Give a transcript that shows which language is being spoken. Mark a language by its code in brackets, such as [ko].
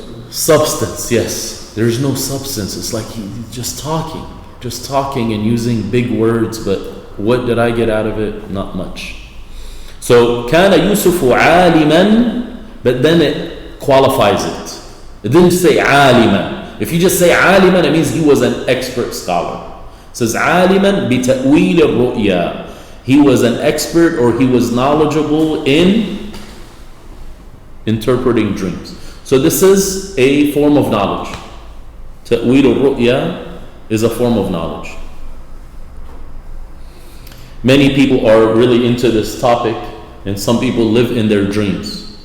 [en] Substance, yes. There's no substance. It's like he's just talking and using big words, but what did I get out of it? Not much. So, [ar] كان يوسف عالما, [en] but then it qualifies it. It didn't say عالما. If you just say عالما, it means he was an expert scholar. It says [ar] عالما بتأويل الرؤيا. [en] He was an expert, or he was knowledgeable in interpreting dreams. So this is a form of knowledge. [ar] تأويل الرؤيا [en] is a form of knowledge. Many people are really into this topic, and some people live in their dreams.